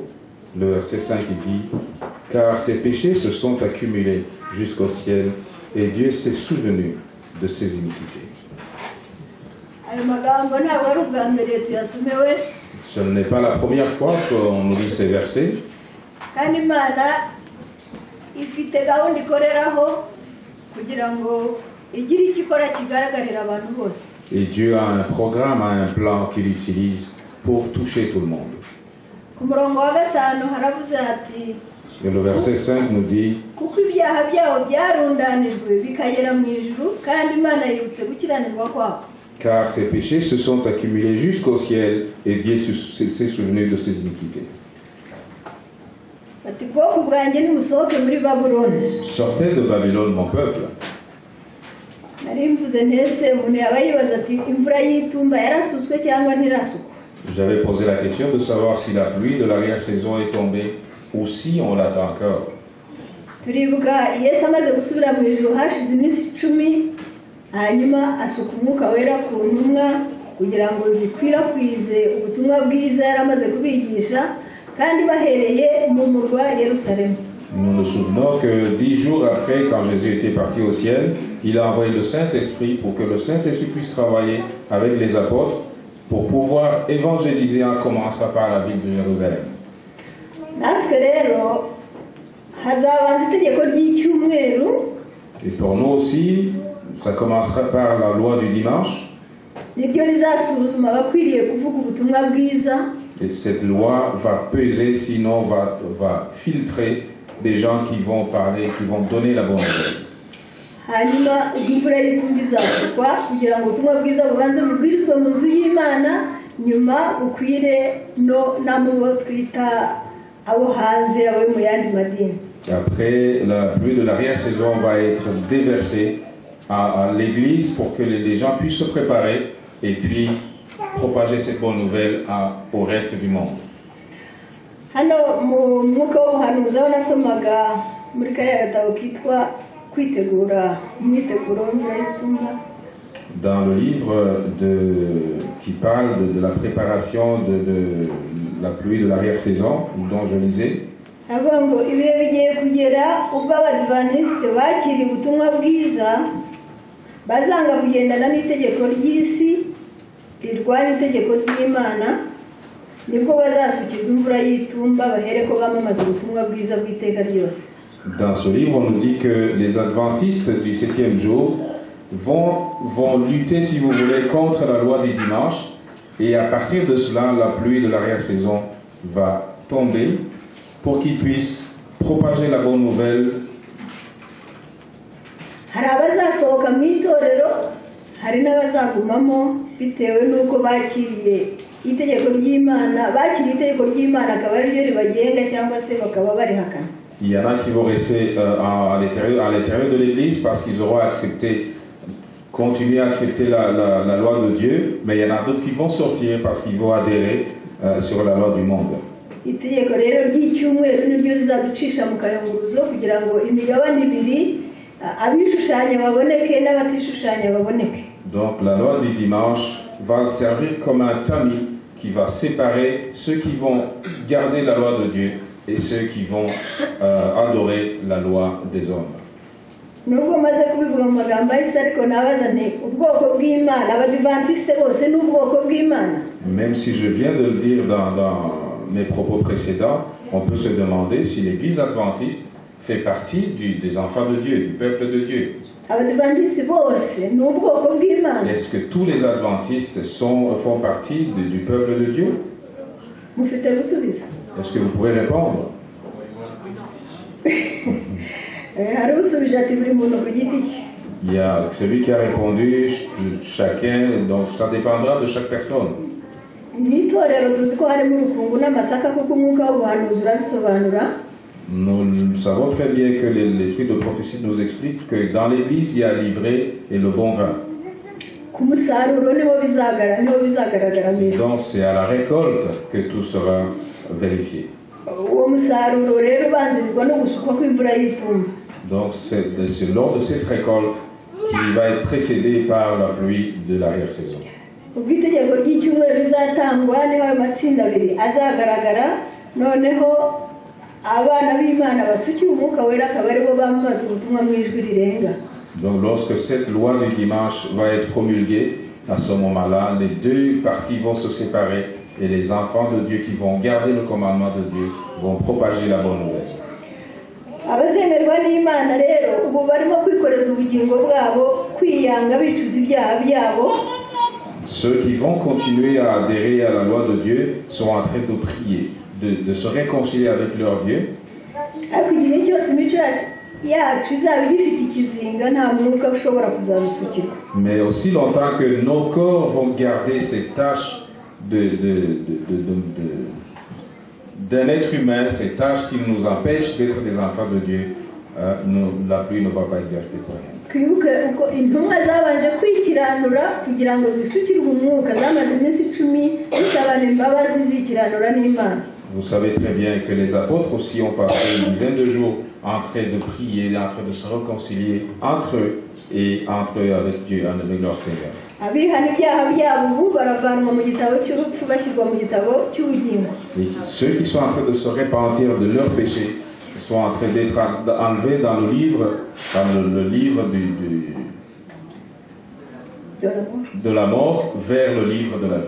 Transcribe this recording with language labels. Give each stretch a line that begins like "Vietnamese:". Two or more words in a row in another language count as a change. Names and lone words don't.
French: Le verset 5 dit: car ses péchés se sont accumulés jusqu'au ciel, et Dieu s'est souvenu de ses Ce iniquités. Ce n'est pas la première fois qu'on lit ces versets.
Kinyarwanda: kandi imana ifite gahunda ikoreraho kugira ngo igire icyo ikora kigaragarira abantu bose.
French: Et Dieu a un programme, a un plan qu'il utilise pour toucher tout le monde.
Kinyarwanda: Ku murongo wa 5 haravuze ati
French: Et le verset 5 nous dit,
Kinyarwanda: kuko ibyaha byabo byarundanijwe bikagera mu ijuru kandi imana yibutse gukiranirwa kwabo.
French: car ses péchés se sont accumulés jusqu'au ciel et Dieu s'est souvenu de ses iniquités.
Kinyarwanda: Ati bwoko bwanjye nimusohoke muri Babuloni.
French: Sortez de Babylone, mon peuple.
Kinyarwanda: Nari mvuze ntese umuntu yaba yibaza ati imvura y'itumba yarasutswe cyangwa ntirasukwa.
French: J'avais posé la question de savoir si la pluie de l'arrière-saison est tombée ou si on l'attend encore.
Kinyarwanda: Turibuka Yesu amaze gusubira mu ijuru hashize iminsi 10 hanyuma asuka umwuka wera ku ntumwa kugira ngo zikwirakwize ubutumwa bwiza yari amaze kubigisha kandi bahereye mu murwa Yerusalemu.
French: Nous nous souvenons que 10 jours après, quand Jésus était parti au ciel, il a envoyé le Saint-Esprit pour que le Saint-Esprit puisse travailler avec les apôtres pour pouvoir évangéliser en commençant par la ville de Jérusalem.
Kinyarwanda: Natwe rero hazabanza itegeko ry'icyumweru.
French: Et pour nous aussi, ça commencera par la loi du dimanche.
Kinyarwanda: Niryo rizasuzuma abakwiriye kuvuga ubutumwa bwiza.
French: Et cette loi va peser, sinon va filtrer des gens qui vont parler, qui vont donner la bonne nouvelle.
Kinyarwanda: Hanyuma imvura y'itumba izasukwa kugira ngo ubutumwa bwiza bubanze bubwirizwe mu nzu y'Imana, nyuma bukwire no namubo twita abo hanze abo mu yandi madini.
French: Après, la pluie de l'arrière-saison va être déversée à l'église pour que les gens puissent se préparer et puis propager cette bonne nouvelle au reste du monde.
Kinyarwanda: Hano mu mwuka w'ubuhanuzi aho nasomaga muri kariya gatabo kitwa kwitegura imyiteguro y'imvura y'itumba.
French: Dans le livre qui parle de la préparation de la pluie de l'arrière-saison, dont je lisais,
Kinyarwanda: avuga ngo ibihe bigiye kugera ubwo abadivantisite bakiriye ubutumwa bwiza bazanga kugendana n'itegeko ry'isi rirwanya itegeko ry'Imana, nibwo bazasukirwa imvura y'itumba bahereko bamamaza ubutumwa bwiza bw'iteka ryose.
French: Dans ce livre, on nous dit que les adventistes du 7e jour vont lutter, si vous voulez, contre la loi du dimanche, et à partir de cela, la pluie de l'arrière-saison va tomber pour qu'ils puissent propager la bonne nouvelle.
Kinyarwanda: Hari abazasohoka mu itorero, hari n'abazagumamo bitewe n'uko bakiriye itegeko ry'Imana, bakiriye itegeko ry'Imana akaba ari ryo ribagenga cyangwa se bakaba barihakana.
French: Il y en a qui vont rester à l'intérieur de l'église parce qu'ils auront continué à accepter la loi de Dieu, mais il y en a d'autres qui vont sortir parce qu'ils vont adhérer sur la loi du monde.
Kinyarwanda: Itegeko rero ry'icyumweru niryo rizaducisha mu kayunguruzo kugira ngo imigabane ibiri abishushanya baboneke n'abatishushanya baboneke.
French: Donc la loi du dimanche va servir comme un tamis qui va séparer ceux qui vont garder la loi de Dieu et ceux qui vont adorer la loi des hommes.
Kinyarwanda: Nubwo maze kubivuga mu magambo ahise ariko nabaza nti ubwoko bw'Imana abadivantiste bose n'ubwoko bw'Imana.
French: Même si je viens de le dire dans mes propos précédents, on peut se demander si l'église adventiste fait partie des enfants de Dieu, du peuple de Dieu.
Kinyarwanda: Abadivantiste bose n'ubwoko bw'Imana.
French: Est-ce que tous les adventistes font partie du peuple de Dieu?
Kinyarwanda: Mufite gusubiza.
French: Est-ce que vous pourrez répondre?
Kinyarwanda: Hari usubije ati buri muntu ku giti cye.
French: Il y a celui qui a répondu, chacun, donc ça dépendra de chaque personne.
Kinyarwanda: N'itorero tuzi ko harimo urukungu n'amasaka kuko umwuka w'ubuhanuzi urabisobanura.
French: Nous savons très bien que l'esprit de prophétie nous explique que dans l'église, il y a l'ivraie et le bon vin.
Kinyarwanda: Ku musaruro niho bizagaragara neza.
French: Donc c'est à la récolte que tout sera vérifié.
Kinyarwanda: Uwo musaruro rero ubanzirizwa no gusukwa kw'imvura y'itumba.
French: Donc c'est lors de cette récolte qui va être précédée par la pluie de l'arrière-saison.
Kinyarwanda: Ubwo itegeko ry'icyumweru rizatangwa niho ayo matsinda abiri azagaragara, noneho abana b'Imana basukiye umwuka wera akaba aribo bamamaza ubutumwa mu ijwi rirenga.
French: Donc lorsque cette loi du dimanche va être promulguée, à ce moment-là, les deux parties vont se séparer Et les enfants de Dieu qui vont garder le commandement de Dieu vont propager la bonne nouvelle.
Kinyarwanda: abazemerwa n'Imana rero ubu barimo kwikoreza ubugingo bwabo kwiyanga bicuza ibyaha byabo.
French: Ceux qui vont continuer à adhérer à la loi de Dieu sont en train de prier, de se réconcilier avec leur Dieu.
Kinyarwanda: ariko igihe cyose imico yacu izaba igifite ikizinga nta mwuka ushobora kuzabisukirwa.
French: Mais aussi longtemps que nos corps vont garder ces tâches d'un être humain, ces tâches qui nous empêchent d'être des enfants de Dieu, la pluie ne va pas exercer pour rien.
Kinyarwanda: Twibuke uko intumwa zabanje kwikiranura kugira ngo zisukirwe umwuka zamaze iminsi 10 zisabana imbabazi zikiranura n'Imana.
French: Vous savez très bien que les apôtres aussi ont passé une dizaine de jours en train de prier, en train de se réconcilier entre eux et entre eux avec Dieu, avec leur Seigneur.
Kinyarwanda: Abihana ibyaha byabo ubu baravanwa mu gitabo cy'urupfu bashyirwa mu gitabo cy'ubugingo.
French: Et ceux qui sont en train de se repentir de leurs péchés sont en train d'être enlevés dans le livre de la mort vers le livre de la vie.